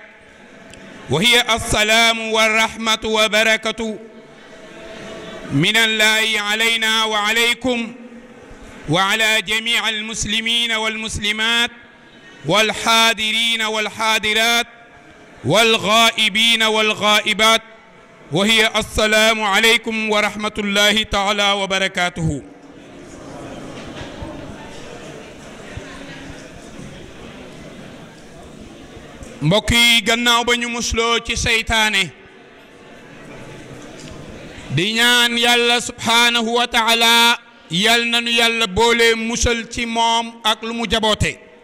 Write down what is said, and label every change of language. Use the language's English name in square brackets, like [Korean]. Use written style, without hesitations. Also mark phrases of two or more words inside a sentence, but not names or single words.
[Arabic] وهي السلام والرحمة وبركة من الله علينا وعليكم وعلى جميع المسلمين والمسلمات والحاضرين والحاضرات والغائبين والغائبات وهي السلام عليكم ورحمة الله تعالى وبركاته. [Wolof] mbokk yi gannaaw ba ñu musloo ci seytaane di ñaan yàlla [Arabic] سبحانه وتعالى [Wolof] yal nañu yàlla boole musal ci moom ak lu mu jaboote